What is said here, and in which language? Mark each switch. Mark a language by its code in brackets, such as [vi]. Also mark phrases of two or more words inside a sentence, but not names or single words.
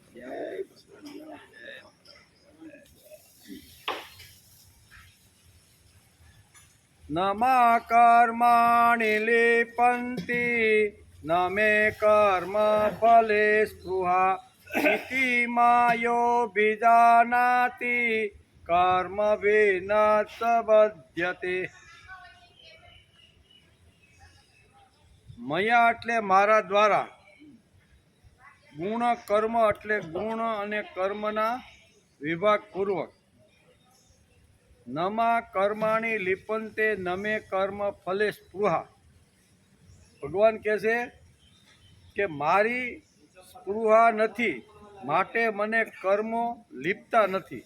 [sa] न मा कर्माणि लिपन्ति न मे कर्म फले स्पृहा इति मायोऽभिजानाति कर्मभिर्न च बध्यते। [gu] મયા એટલે મારા દ્વારા, ગુણ કર્મ એટલે ગુણ અને કર્મના વિભાગપૂર્વક, [sa] नमा कर्माणी लिपंते नमे कर्म फले स्पृहा. [gu] ભગવાન કહે છે કે મારી સ્પૃહા નથી, માટે મને કર્મો લીપતા નથી.